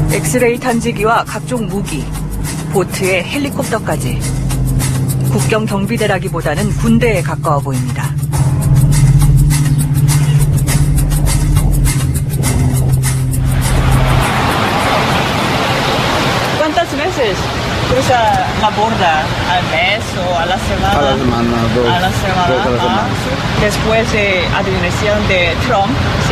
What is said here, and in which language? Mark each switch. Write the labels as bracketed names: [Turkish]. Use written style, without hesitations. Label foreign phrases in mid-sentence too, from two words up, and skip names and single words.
[Korean] 엑스레이 탐지기와 각종 무기, 보트에 헬리콥터까지. 국경 경비대라기보다는 군대에 가까워 보입니다. [Spanish] ¿Cuántas veces cruza la borda? ¿Al mes o a la semana? A la semana, dos. A la semana. Dos a la semana. Después de la administración de Trump, ¿sí?